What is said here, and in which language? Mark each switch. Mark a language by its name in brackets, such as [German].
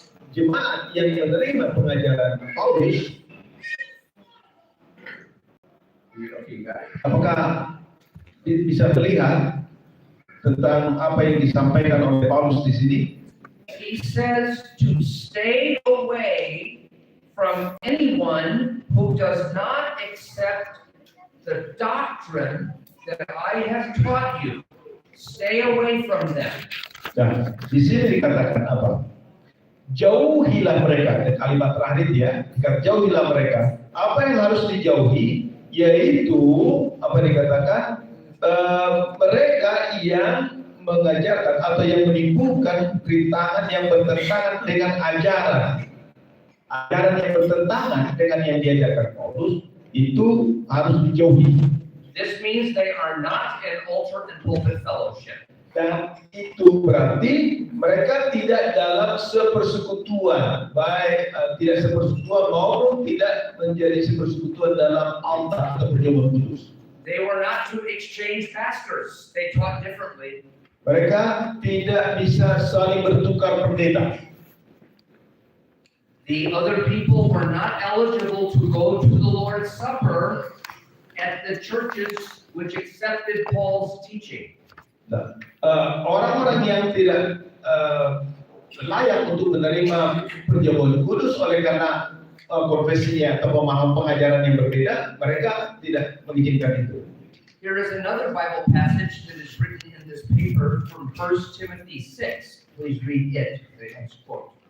[Indonesian] Jemaat yang menerima pengajaran Paulus, apakah bisa melihat tentang apa yang disampaikan oleh Paulus di sini? [English] He says to stay away from anyone who does not accept the doctrine that I have taught you. Stay away from them. [Indonesian] Nah, di sini dikatakan apa? Jauhilah mereka. Dan kalimat terakhir dia, jauhilah mereka. Apa yang harus dijauhi? Yaitu apa dikatakan? Mereka yang mengajarkan atau yang menimbulkan rintangan yang bertentangan dengan ajaran yang bertentangan dengan yang diajarkan Paulus, itu harus dijauhi. [English] This means they are not an altar and pulpit fellowship. [Indonesian] Dan itu berarti mereka tidak dalam sepersekutuan, baik tidak sepersekutuan maupun tidak menjadi sepersekutuan dalam altar atau perjamuan kudus. [English] They were not to exchange pastors. They taught differently. [Indonesian] Mereka tidak bisa saling bertukar pendeta. [English] The other people were not eligible to go to the Lord's Supper at the churches which accepted Paul's teaching. [Indonesian] Nah, orang-orang yang tidak layak untuk menerima perjamuan kudus oleh karena konfesinya atau pemahaman pengajaran yang berbeda, mereka tidak mengizinkan itu. [English] Here is another Bible passage that is written in this paper from 1 Timothy 6. Please read it, the next quote.